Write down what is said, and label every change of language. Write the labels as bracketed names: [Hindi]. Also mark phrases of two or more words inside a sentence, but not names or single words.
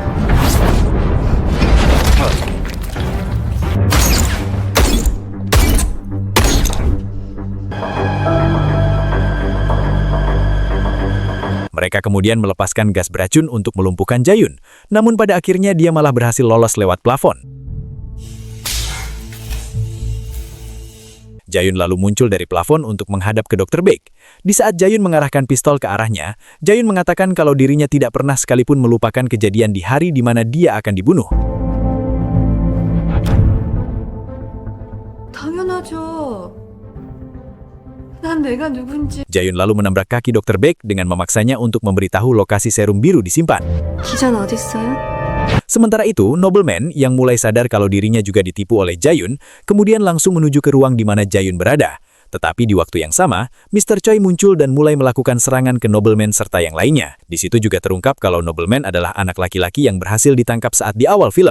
[Indonesian] Mereka kemudian melepaskan gas beracun untuk melumpuhkan Jae-yun, namun pada akhirnya dia malah berhasil lolos lewat plafon. Jae-yun lalu muncul dari plafon untuk menghadap ke Dr. Baek. Di saat Jae-yun mengarahkan pistol ke arahnya, Jae-yun mengatakan kalau dirinya tidak pernah sekalipun melupakan kejadian di hari di mana dia akan dibunuh. [Korean] 당연하죠. 난 내가 누군지. [Indonesian] Jae-yun lalu menabrak kaki Dr. Baek dengan memaksanya untuk memberitahu lokasi serum biru disimpan. [Korean] 기자는 어딨어요? [Indonesian] Sementara itu, Nobleman yang mulai sadar kalau dirinya juga ditipu oleh Jae-yun, kemudian langsung menuju ke ruang di mana Jae-yun berada. Tetapi di waktu yang sama, Mr. Choi muncul dan mulai melakukan serangan ke Nobleman serta yang lainnya. Di situ juga terungkap kalau Nobleman adalah anak laki-laki yang berhasil ditangkap saat di awal film.